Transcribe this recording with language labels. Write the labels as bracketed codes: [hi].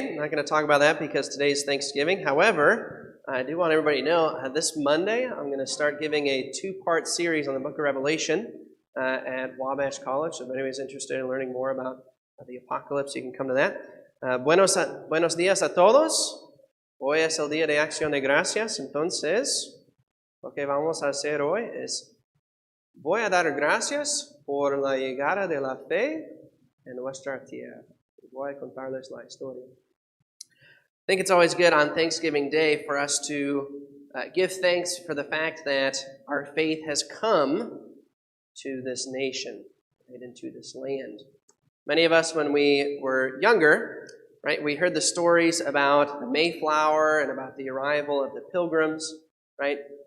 [en] I'm not going to talk about that because today's Thanksgiving. However, I do want everybody to know this Monday I'm going to start giving a two-part series on the book of Revelation at Wabash College. So if anybody's interested in learning more about the apocalypse, you can come to that. [es] Buenos días a todos. Hoy es el día de acción de gracias. Entonces, lo que vamos a hacer hoy es, voy a dar gracias por la llegada de la fe en nuestra tierra. Voy a contarles la historia. [en] I think it's always good on Thanksgiving Day for us to give thanks for the fact that our faith has come to this nation, right, into this land. Many of us, when we were younger, right, we heard the stories about the Mayflower and about the arrival of the Pilgrims, right?